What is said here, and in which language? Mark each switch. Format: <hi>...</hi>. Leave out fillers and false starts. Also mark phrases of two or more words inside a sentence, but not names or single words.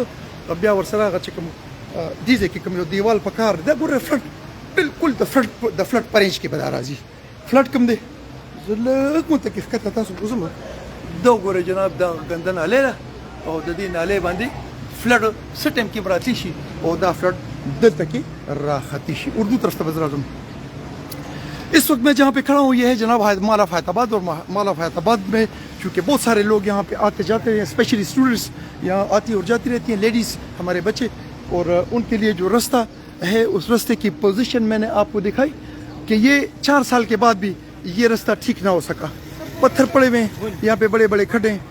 <ps>بیا ورسره هغه چې کوم دې ځای کې کوم یو دیوال په کار دا ګوره فلټ بالکل د فلټ په رینج کې به دا راځي. فلټ کوم دی زه لږ متکې ښکته تاسو وګورم دا ګوره جناب دا ګنده نالۍ ده او د دې نالۍ باندې فلټ څه ټایم کې به راتلی شي او دا فلٹ دلتا کی راختی شی.</ps> <ur>اردو طرف سے بزر اعظم اس وقت میں جہاں پہ کھڑا ہوں یہ ہے جناب مال آف حیات آباد. اور مال آف حیات آباد میں چونکہ بہت سارے لوگ یہاں پہ آتے جاتے ہیں،</ur> <en>specially students</en> <ur>یہاں آتی اور جاتی رہتی ہیں، لیڈیز ہمارے بچے، اور ان کے لیے جو رستہ ہے اس رستے کی پوزیشن میں نے آپ کو دکھائی کہ یہ 4 سال کے بعد بھی یہ رستہ ٹھیک نہ ہو سکا، پتھر پڑے ہوئے ہیں یہاں پہ بڑے بڑے کھڈے ہیں.</ur>